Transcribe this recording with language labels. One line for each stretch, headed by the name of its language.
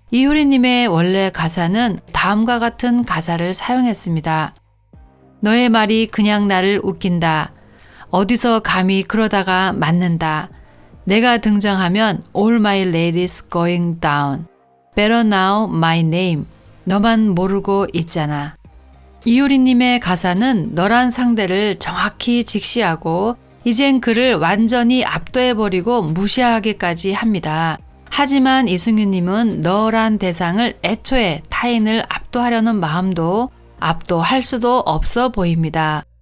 Korean: 이효리님의 원래 가사는 다음과 같은 가사를 사용했습니다. 너의 말이 그냥 나를 웃긴다. 어디서 감히 그러다가 맞는다. 내가 등장하면
English: All my ladies going down. Better now my name.
Korean: 너만 모르고 있잖아. 이효리님의 가사는 너란 상대를 정확히 직시하고 이젠 그를 완전히 압도해버리고 무시하기까지 합니다. 하지만 이승윤님은 너란 대상을 애초에 타인을 압도하려는 마음도 압도할 수도 없어 보입니다.